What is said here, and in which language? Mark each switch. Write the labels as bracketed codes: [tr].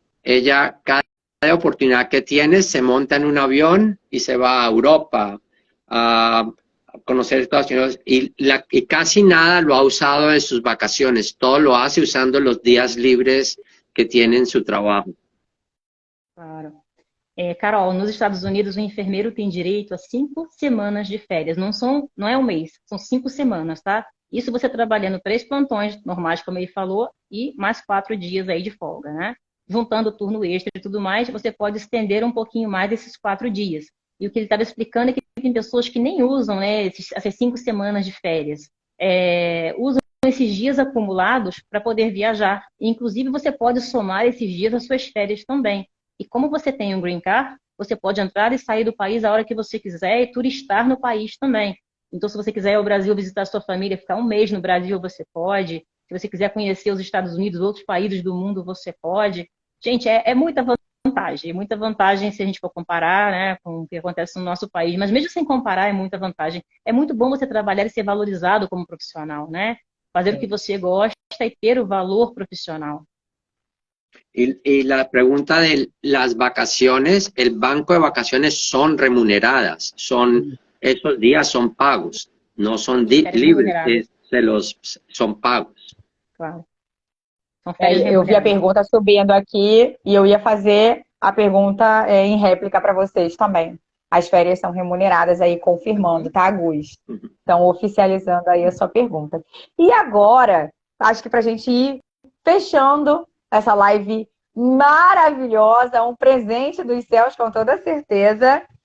[es] Ella, cada oportunidad que tiene, se monta en un avión y se va a Europa, a conocer Estados Unidos, y casi nada lo ha usado en sus vacaciones. Todo lo hace usando los días libres que tiene en su trabajo. Claro. [pt] Carol, nos Estados Unidos o enfermeiro tem direito a 5 semanas de férias. Não é um mês, são 5 semanas, tá? Isso você trabalhando 3 plantões normais, como ele falou, e mais 4 dias aí de folga, né? Juntando o turno extra e tudo mais, você pode estender um pouquinho mais desses 4 dias. E o que ele estava explicando é que tem pessoas que nem usam, né, essas 5 semanas de férias. Usam esses dias acumulados para poder viajar. Inclusive, você pode somar esses dias às suas férias também. E como você tem um green card, você pode entrar e sair do país a hora que você quiser e turistar no país também. Então, se você quiser ir ao Brasil visitar a sua família, ficar um mês no Brasil, você pode. Se você quiser conhecer os Estados Unidos, outros países do mundo, você pode. Gente, é muita vantagem se a gente for comparar, né, com o que acontece no nosso país. Mas mesmo sem comparar, é muita vantagem. É muito bom você trabalhar e ser valorizado como profissional, né? Fazer o que você gosta e ter o valor profissional. [es] Y la pregunta de las vacaciones, el banco de vacaciones son remuneradas, esos días son pagos, no son libres, son pagos. Claro. [pt] Eu vi a pergunta subindo aqui e eu ia fazer a pergunta em réplica para vocês também. As férias são remuneradas aí, confirmando, tá, Gus? Então, oficializando aí a sua pergunta. E agora, acho que para a gente ir fechando essa live maravilhosa, um presente dos céus, com toda certeza.